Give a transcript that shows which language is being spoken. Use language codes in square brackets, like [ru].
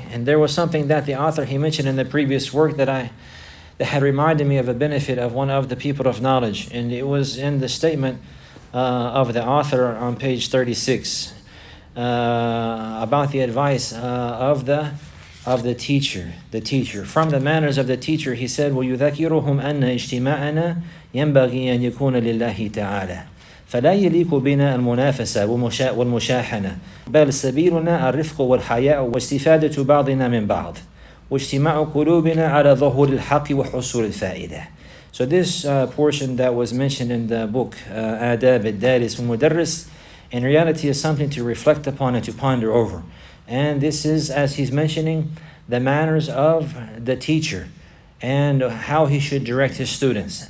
[en] And there was something that the author, he mentioned in the previous work that had reminded me of a benefit of one of the people of knowledge. And it was in the statement of the author on page 36 about the advice of the teacher. From the manners of the teacher, he said, [ar] وَيُذَكِّرُهُمْ أَنَّ اجْتِمَاعَنَا يَنْبَغِي أَنْ يَكُونَ لِلَّهِ تَعَالَى فلا يليق بنا المنافسة والمشاحنة بل سبيلنا الرفق والحياء واستفادة بعضنا من بعض واجتماع قلوبنا على ظهور الحق وحصول الفائدة. [en] So this portion that was mentioned in the book آداب الدارس والمدرس, in reality is something to reflect upon and to ponder over. And this is, as he's mentioning, the manners of the teacher and how he should direct his students.